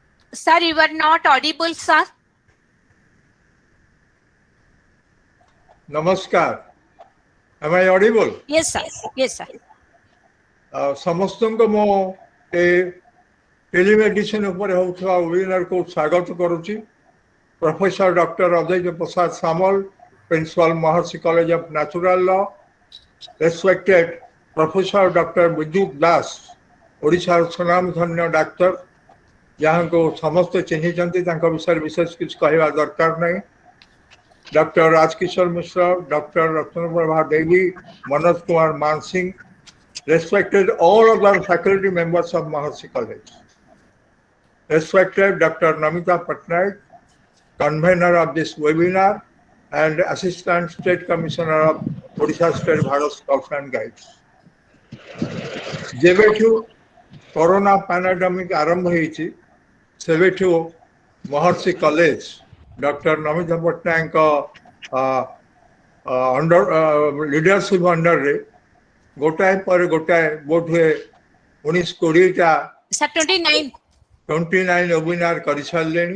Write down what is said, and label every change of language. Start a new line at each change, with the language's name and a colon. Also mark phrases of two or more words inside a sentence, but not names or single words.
English: Sir, you are not audible, sir. Namaskar. Am I audible? Yes, sir. Yes, sir.
Odia: ସମସ୍ତଙ୍କୁ ମୁଁ ଏ ଟେଲିମେଡିସିନ ଉପରେ ହେଉଥିବା ୱେବିନାରକୁ ସ୍ୱାଗତ କରୁଛି। ପ୍ରଫେସର ଡକ୍ଟର ଅଜୟ ପ୍ରସାଦ ସାମଲ, ପ୍ରିନ୍ସିପାଲ ମହର୍ଷି କଲେଜ ଅଫ୍ ନ୍ୟାଚୁରାଲ ଲ,
English: respected professor
Odia: ଡକ୍ଟର ବିଦ୍ୟୁତ ଦାସ, ଓଡ଼ିଶାର ସୁନାମଧନ୍ୟ ଡାକ୍ତର, ଯାହାଙ୍କୁ ସମସ୍ତେ ଚିହ୍ନିଛନ୍ତି, ତାଙ୍କ ବିଷୟରେ ବିଶେଷ କିଛି କହିବା ଦରକାର ନାହିଁ। ଡକ୍ଟର ରାଜକିଶୋର ମିଶ୍ର, ଡକ୍ଟର ରତ୍ନପ୍ରଭା ଦେବୀ, ମନୋଜ କୁମାର ମାନସିଂ,
English: respected all of our faculty members of Maharshi College, respected Dr. Namita Patnaik, convener of this webinar and Assistant State Commissioner of Odisha State Bharat Scouts and Guides.
Odia: ଯେବେଠୁ
English: corona pandemic
Odia: ଆରମ୍ଭ ହେଇଛି ସେବେଠୁ ମହର୍ଷି କଲେଜ ଡକ୍ଟର ନମିତା ପଟ୍ଟନାୟକଙ୍କ ଲିଡରସିପ ଅଣ୍ଡରରେ ଗୋଟାଏ ପରେ ଗୋଟାଏ ବୋଧହୁଏ 19-20ଟା 29 ୱେବିନାର କରିସାରିଲେଣି।